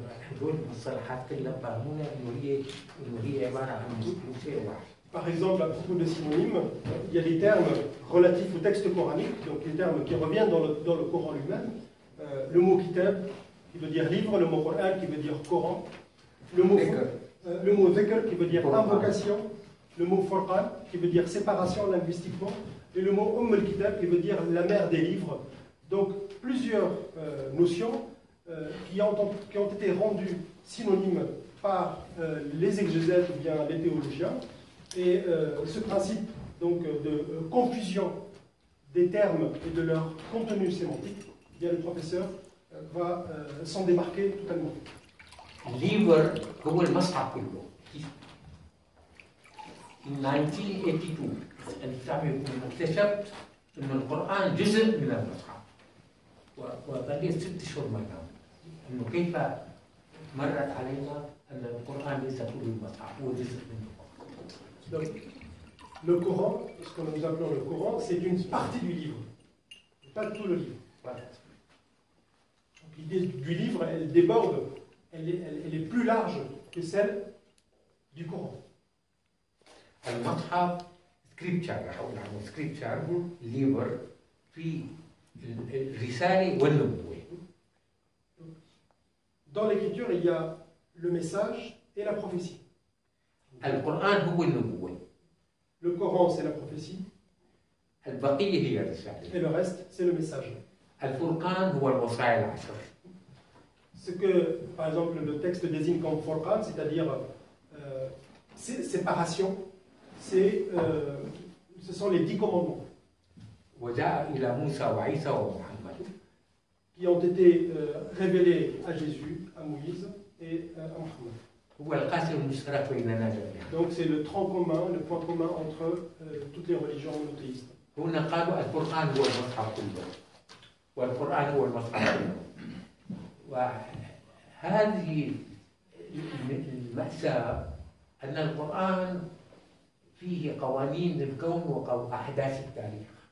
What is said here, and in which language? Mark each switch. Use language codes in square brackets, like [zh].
[ar] هذول المصطلحات كلها فهمنا إنه هي عبارة عن شيء واحد. [fr] Par exemple, à propos de synonymes, il y a des termes relatifs au texte coranique, donc les termes qui reviennent dans le Coran lui-même. Le mot kitab, qui veut dire livre, le mot Coran, qui veut dire Coran, le mot dhikr, qui veut dire invocation, le mot furqan, qui veut dire séparation linguistiquement, et le mot al-kitab, qui veut dire la mère des livres. Donc plusieurs notions qui ont été rendues synonymes par les exégètes ou bien les théologiens. Et ce principe donc, de confusion des termes et de leur contenu sémantique, eh bien, le professeur va s'en démarquer totalement. [ar] الليفر هو المصحف كله. [en] In 1982 [ar] اكتشفت أن القرآن جزء من المصحف. وظليت 6 أشهر ما نام. أنه كيف مرت علينا أن القرآن ليس كل المصحف، هو جزء منه. [fr] Donc, le Coran, ce que nous appelons le Coran, c'est une partie du livre, pas tout le livre. L'idée du livre, elle déborde, elle est plus large que celle du Coran. [ar] المصحف سكريبتشر، أقول عنه سكريبتشر ليفر في الرسالة والنبوة. [fr] Dans l'écriture, il y a le message et la prophétie. [ar] القرآن هو النبوة. [fr] Le Coran, c'est la prophétie. [ar] البقية هي الرسالة. [fr] Et le reste, c'est le message. [ar] الفرقان هو الوصايا العشر. [fr] Ce que, par exemple, le texte désigne comme Furqan, c'est-à-dire séparation, ce sont les 10 commandements. [ar] وجاء إلى موسى وعيسى ومحمد. [fr] Qui ont été révélés à Jésus, à Moïse et à Mohammed. [ar] هو القاسم المشترك بيننا جميعا. [fr] Donc c'est le tronc commun, le point commun entre toutes les religions monothéistes. [ar] هنا قالوا القرآن هو المصحف كله والقرآن هو المصحف كله. وهذه المأساة أن القرآن فيه قوانين الكون وأحداث التاريخ.